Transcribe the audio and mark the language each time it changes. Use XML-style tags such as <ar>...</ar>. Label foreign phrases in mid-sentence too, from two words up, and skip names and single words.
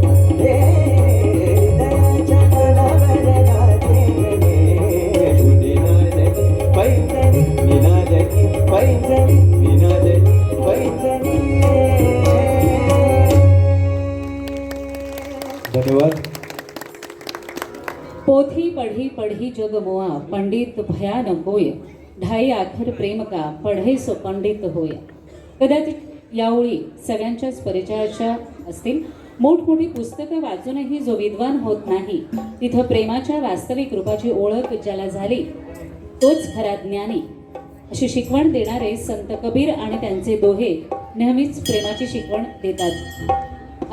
<mr>हृदयाच्या तालावर नाचे गणेशो निनादती पैंजणी. निनादती पैंजणी, निनादती पैंजणी. धन्यवाद.</mr> <hi>पोथी पढ़ी पढ़ी जग मोआ, पंडित भयानक होय. ढाई आखर प्रेम का पढ़े सो पंडित होय.</hi> <mr>कदाचित या ओळी सगळ्यांच्याच परिचयाच्या असतील. मोठमोठी पुस्तकं वाचूनही जो विद्वान होत नाही, तिथं प्रेमाच्या वास्तविक रूपाची ओळख ज्याला झाली तोच खरा ज्ञानी, अशी शिकवण देणारे संत कबीर आणि त्यांचे दोहे नेहमीच प्रेमाची शिकवण देतात.</mr>